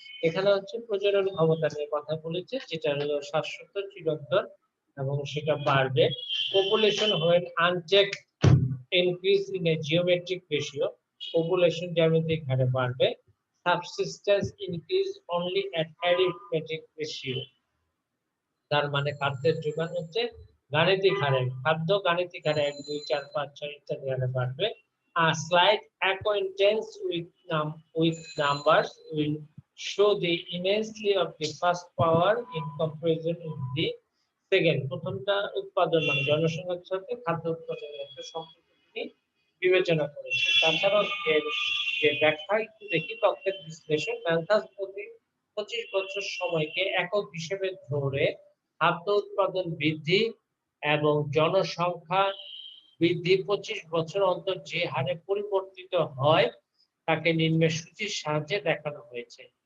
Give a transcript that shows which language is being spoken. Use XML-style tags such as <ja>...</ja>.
<bn>এখানে হচ্ছে প্রজনন ক্ষমতা নিয়ে কথা বলেছে, যেটা হলো শাশ্বত চিরন্তন এবং সেটা বাড়বে।</bn> <en>population when unchecked increase in a geometric ratio,</en> <bn>population জ্যামিতিক হারে বাড়বে।</bn> <en>Subsistence increase only at arithmetic ratio,</en> <bn>তার মানে খাদ্যের যোগান হচ্ছে গাণিতিক হারে, খাদ্য গাণিতিক হারে 1, 2, 4, 5, 6 ইত্যাদি হারে বাড়বে।</bn> <en>A slight acquaintance with numbers will show the immensely of the first power in comparison with the second.</en> <bn>প্রথমটা উৎপাদন মানে জনসংখ্যার সাথে খাদ্য উৎপাদনের একটা সম্পর্ক তিনি বিবেচনা করেছেন। তাছাড়াও এর যে ব্যাখ্যা একটু দেখি, তথ্যের বিশ্লেষণ। ম্যালথাস প্রতি 25 বছর সময়কে একক হিসেবে ধরে খাদ্য উৎপাদন বৃদ্ধি এবং জনসংখ্যা বৃদ্ধি 25 বছর অন্তর যে হারে পরিবর্তিত হয় তাকে নিম্নের সূচির সাহায্যে দেখানো হয়েছে।</bn>